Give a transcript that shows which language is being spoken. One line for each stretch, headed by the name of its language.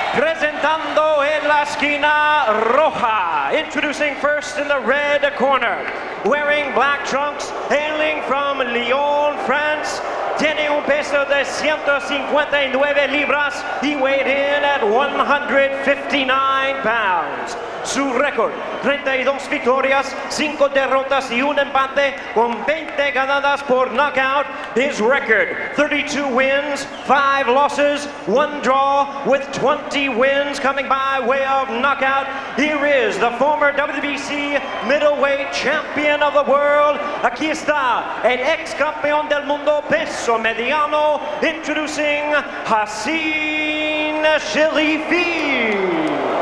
Spanish: Presentando en la esquina roja.
English: Introducing first in the red corner. Wearing black trunks, hailing from Lyon, France.
Spanish: Tiene un peso de 159 libras.
English: He weighed in at 159 pounds.
Spanish: Su récord, 32 victorias, 5 derrotas y un empate con 20 ganadas por knockout.
English: His record, 32 wins, 5 losses, 1 draw with 20 wins coming by way of knockout. Here is the former WBC middleweight champion of the world.
Spanish: Aquí está el ex campeón del mundo peso mediano, introducing Hassan Cherifi.